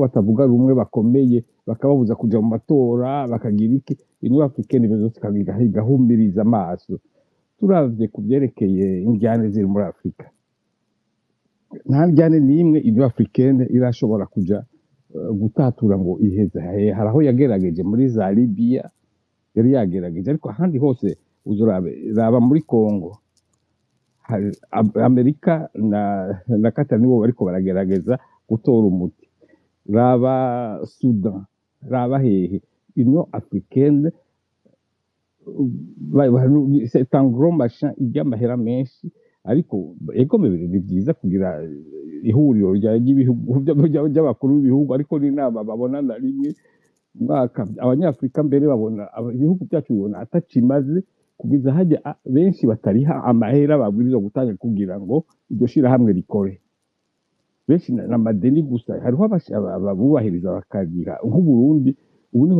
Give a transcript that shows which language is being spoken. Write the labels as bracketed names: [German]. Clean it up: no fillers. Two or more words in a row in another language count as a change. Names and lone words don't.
[Rundi] batavuga rumwe bakomeye bakababuza kuja mu matora bakagira iki Union Africaine bezose igahumiriza amaso turavye ku vyerekeye indyane ziri muri Afrika nta ndyane n'imwe Union Africaine irashobora kuja gutatura ngo iheze haraho yagerageje muri za Libya yari yagerageje ariko ahandi hose uzuraba muri Congo Amerika na Qatar nibo bariko baragerageza gutora umuti raba Sudan raba hehe Union Africaine [French] c'est un gros machin [Rundi] iry'amahera menshi ariko ego mebere ni byiza kugira ihuriro ry'ibihugu by'abakuru b'ibihugu ariko n'inama babona na rimwe mwaka abanyafrika mbere babona ibihugu byacu bibona atacimaze kugiza hajya benshi batariha amahera babwiriza gutanga kugira ngo iryo shirahamwe rikore benshi n'amadeni gusa hariho ababubahiriza bakagira nk'Uburundi ubu niho